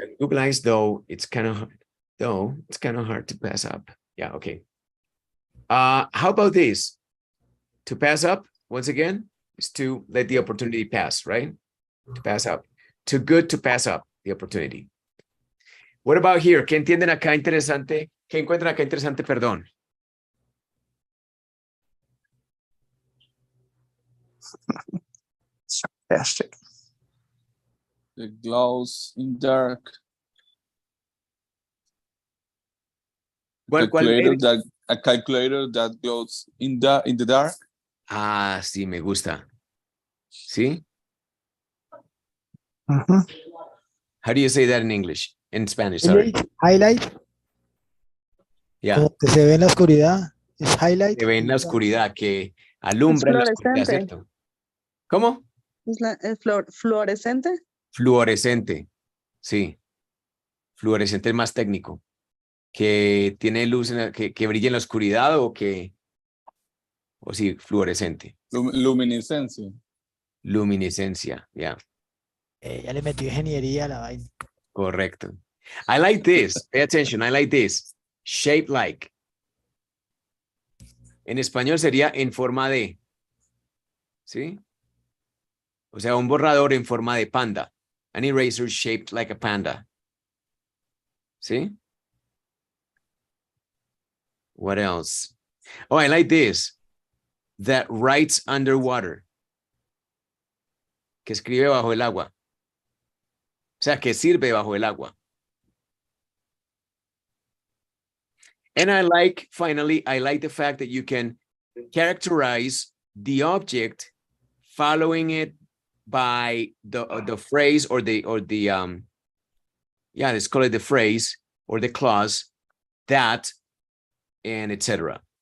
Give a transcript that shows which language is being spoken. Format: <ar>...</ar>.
<en>Google Eyes though, it's kind of hard to pass up. Yeah, okay. How about this? To pass up, once again, is to let the opportunity pass, right? To pass up. Too good to pass up the opportunity. What about here?</en> <es>¿Qué entienden acá interesante? ¿Qué encuentran acá interesante? Perdón.</es> <en>Sarcastic. The glows in dark.</en> <es>¿Cuál</es> <en>Calculator</en> <es>es?</es> <en>that a calculator that glows in the dark.</en> <es>Ah, sí, me gusta. ¿Sí? Mhm.</es> <en>How do you say that in English? In Spanish, sorry. Highlight. Yeah.</en> <es>Como que se ve en la oscuridad. Es highlight. Que ve en la oscuridad, que alumbra en la oscuridad, fluorescente. ¿cierto? ¿Cómo? Es fluorescente. Fluorescente. Sí. Fluorescente es más técnico. Que tiene luz, que brilla en la oscuridad o sí, fluorescente. Luminiscencia. Luminiscencia, yeah. Ya le metió ingeniería a la vaina.</es> <en>Correcto. I like this. Pay attention. I like this. Shape like.</en> <es>En español sería en forma de. ¿Sí? O sea, un borrador en forma de panda.</es> <en>An eraser shaped like a panda. ¿Sí? What else? Oh, I like this. That writes underwater.</en> <es>Que escribe bajo el agua. O sea, que sirve bajo el agua.</es> <en>And finally, I like the fact that you can characterize the object following it by the phrase or the let's call it the phrase or the clause, that, and etc.</en>